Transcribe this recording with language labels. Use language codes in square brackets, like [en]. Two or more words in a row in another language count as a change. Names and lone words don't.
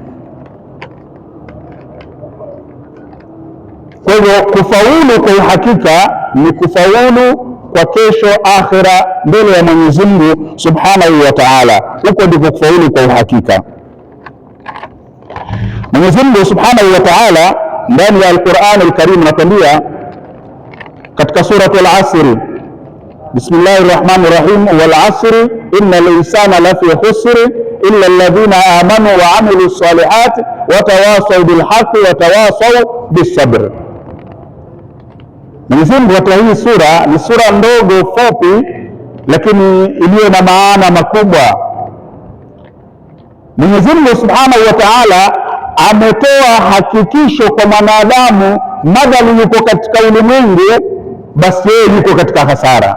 [sw] Kwa hivyo kufaulu kwa uhakika ni kufaulu kwa kesho akhira mbele ya Mwenyezi Mungu [ar] سبحانه وتعالى. [sw] Huko ndiko kufaulu kwa uhakika. Mwenyezi Mungu [ar] سبحانه وتعالى [sw] ndani ya Al-Qur'an Al-Karim anatuambia katika sura Al-Asr, [ar] بسم الله الرحمن الرحيم والعصر إن الإنسان لفي خسر إلا الذين آمنوا وعملوا الصالحات وتواصوا بالحق وتواصوا بالصبر. [sw] Mwenyezi Mungu katika hii sura ni sura ndogo fupi, lakini iliyo na maana makubwa. Mwenyezi Mungu [ar] سبحانه وتعالى [sw] ametoa hakikisho kwa mwanadamu madhali yuko katika ulimwengu, basi yeye yuko katika hasara.